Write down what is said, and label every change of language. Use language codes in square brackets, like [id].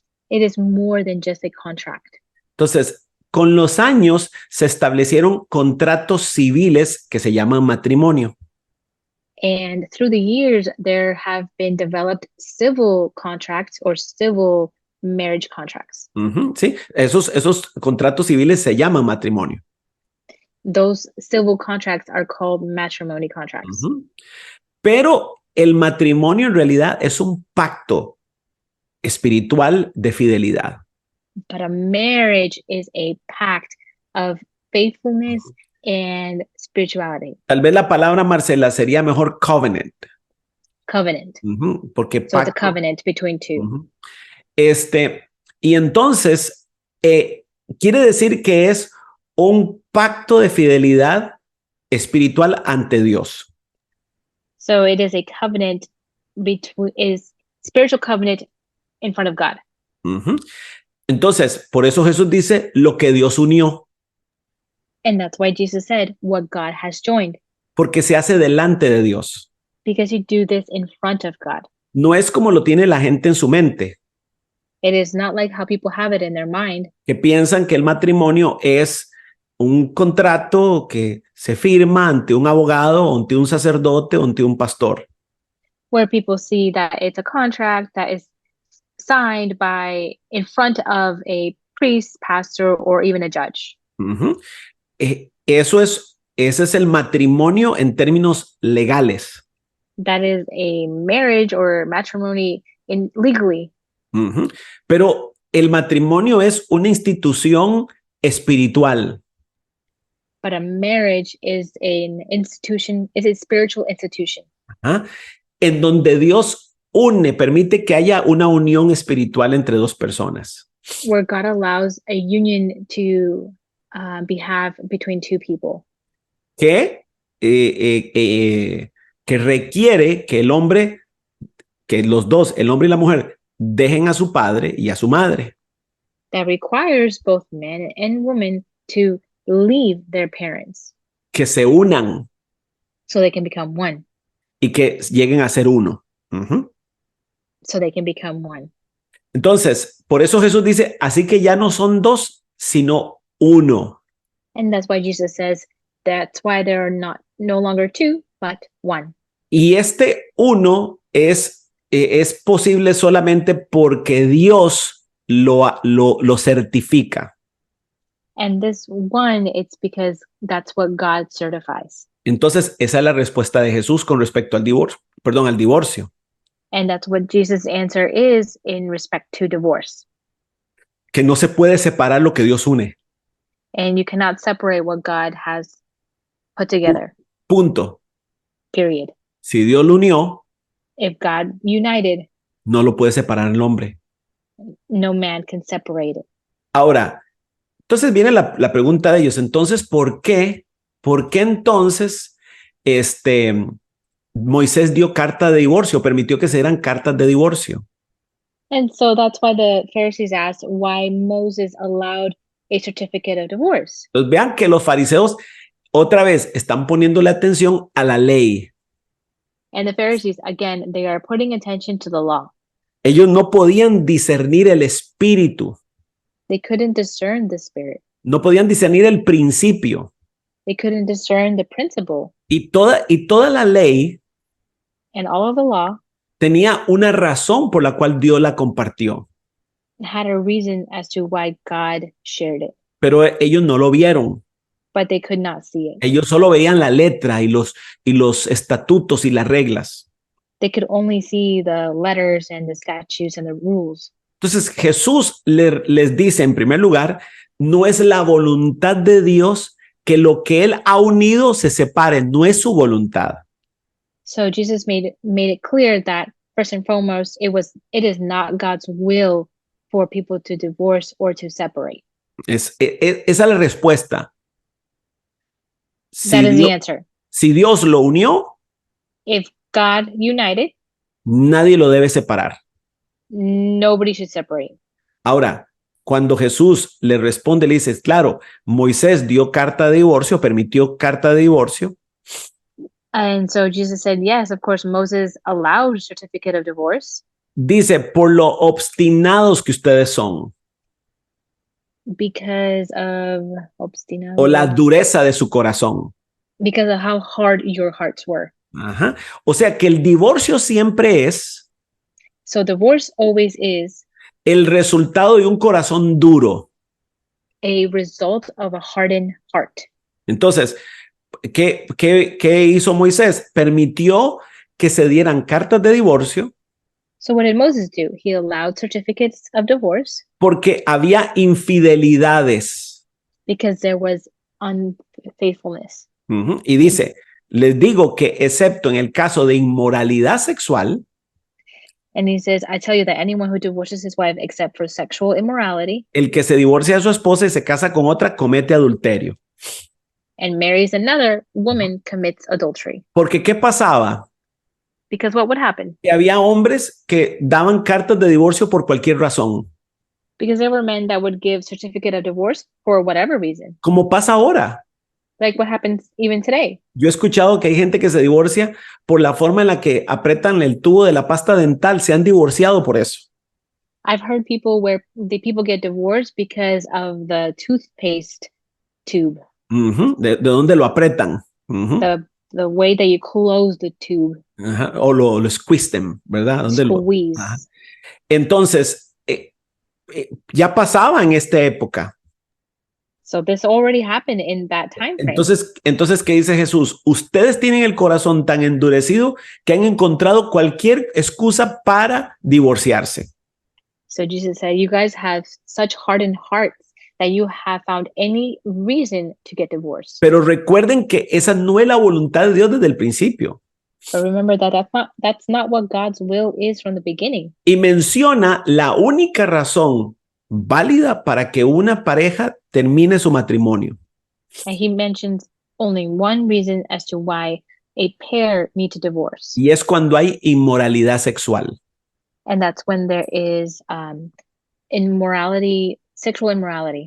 [en] It is more than just a contract. [es] Entonces, con los años se establecieron contratos civiles que se llaman matrimonio. [en] And through the years, there have been developed civil contracts or civil marriage contracts. [es] Sí, esos contratos civiles se llaman matrimonio. [en] Those civil contracts are called matrimony contracts. [es] Pero el matrimonio en realidad es un pacto espiritual de fidelidad. [en] But a marriage is a pact of faithfulness and spirituality. [es] Tal vez la palabra, Marcela, sería mejor covenant. [en] Covenant. [es] Porque [en] So it's a [es] pacto. [en] covenant between two. [es] Y entonces quiere decir que es un pacto de fidelidad espiritual ante Dios. [en] So it is a covenant is spiritual covenant in front of God. [es] Entonces, por eso Jesús dice lo que Dios unió, [en] And that's why Jesus said what God has joined, [es] porque se hace delante de Dios. [en] because you do this in front of God. [es] No es como lo tiene la gente en su mente, [en] It is not like how people have it in their mind, [es] que piensan que el matrimonio es un contrato que se firma ante un abogado, ante un sacerdote, ante un pastor. [en] where people see that it's a contract that is signed in front of a priest, pastor, or even a judge. [es] Ese es el matrimonio en términos legales. [en] That is a marriage or matrimony legally. [es] Pero el matrimonio es una institución espiritual. [en] But a marriage is an institution, is a spiritual institution. [es] En donde Dios permite que haya una unión espiritual entre dos personas. [en] Where God allows a union to behalf between two people. [es] que, que requiere que el hombre, que los dos, el hombre y la mujer, dejen a su padre y a su madre. [en] That requires both man and woman to leave their parents [es] Que se unan [en] so they can become one. [es] y que lleguen a ser uno. [en] So they can become one. [es] Entonces, por eso Jesús dice, así que ya no son dos, sino uno. [en] And that's why Jesus says that's why there are no longer two, but one. [es] Y este uno es posible solamente porque Dios lo certifica. [en] And this one, it's because that's what God certifies. [es] Entonces, esa es la respuesta de Jesús con respecto al divorcio. [en] And that's what Jesus' answer is in respect to divorce. [es] Que no se puede separar lo que Dios une. [en] And you cannot separate what God has put together. [es] Punto. [en] Period. [es] Si Dios lo unió, [en] If God united, [es] no lo puede separar el hombre. [en] no man can separate it. [es] Ahora, entonces viene la pregunta de ellos. Entonces, ¿por qué entonces Moisés dio carta de divorcio, permitió que se dieran cartas de divorcio? [en] And so that's why the Pharisees asked why Moses allowed a certificate of divorce. [es] Entonces vean que los fariseos otra vez están poniéndole atención a la ley. [en] And the Pharisees, again, they are putting attention to the law. [es] Ellos no podían discernir el espíritu, [en] They couldn't discern the spirit. [es] no podían discernir el principio. [en] They couldn't discern the principle. [es] Y toda la ley [en] And all of the law [es] tenía una razón por la cual Dios la compartió, [en] had a reason as to why God shared it, [es] pero ellos no lo vieron. [en] but they could not see it. [es] Ellos solo veían la letra y los estatutos y las reglas. [en] They could only see the letters and the statutes and the rules. [es] Entonces Jesús les dice en primer lugar, no es la voluntad de Dios que lo que Él ha unido se separe, no es su voluntad. [en] So Jesus made it clear that first and foremost, it is not God's will for people to divorce or to separate. [es] Esa es la respuesta. [en] That is the answer. [es] Si Dios lo unió, [en] If God united, [es] nadie lo debe separar. [en] nobody should separate. [es] Ahora, cuando Jesús le responde, le dice, claro, Moisés dio carta de divorcio, permitió carta de divorcio. [en] And so Jesus said, yes, of course, Moses allowed a certificate of divorce [es] Dice, por lo obstinados que ustedes son, [en] because of obstinado, [es] o la dureza de su corazón. [en] because of how hard your hearts were. Ajá. [es] O sea que el divorcio siempre es [en] So divorce always is [es] el resultado de un corazón duro. [en] a result of a hardened heart. [es] Entonces, ¿qué hizo Moisés? Permitió que se dieran cartas de divorcio [en] So what did Moses do? He allowed certificates of divorce [es] porque había infidelidades. [en] because there was unfaithfulness. Ujú. [es] Y dice, les digo que excepto en el caso de inmoralidad sexual, [en] And he says, I tell you that anyone who divorces his wife except for sexual immorality [es] el que se divorcia de su esposa y se casa con otra comete adulterio. [en] and marries another woman commits adultery. [es] Porque ¿qué pasaba? [en] Because what would happen? [es] Que había hombres que daban cartas de divorcio por cualquier razón, [en] Because there were men that would give certificate of divorce for whatever reason. [es] como pasa ahora. [en] Like what happens even today. [es] Yo he escuchado que hay gente que se divorcia por la forma en la que apretan el tubo de la pasta dental. Se han divorciado por eso. [en] I've heard people where the people get divorced because of the toothpaste tube, [es] Ujú. ¿De dónde lo apretan? Ujú. [en] the way that you close the tube, Ajá. [es] O lo [en] squeeze them, [es] ¿verdad? ¿Dónde lo? [en] squeeze. Ajá. [es] Entonces, ya pasaba en esta época. [en] So this already happened in that time frame. [es] Entonces, ¿qué dice Jesús? Ustedes tienen el corazón tan endurecido que han encontrado cualquier excusa para divorciarse. [en] So Jesus said, you guys have such hardened hearts that you have found any reason to get divorced. [es] Pero recuerden que esa no es la voluntad de Dios desde el principio. [en] But remember that that's not what God's will is from the beginning. [es] Y menciona la única razón válida para que una pareja termine su matrimonio. [en] And he mentions only one reason as to why a pair need to divorce. [es] Y es cuando hay inmoralidad sexual. [en] And that's when there is immorality, sexual immorality.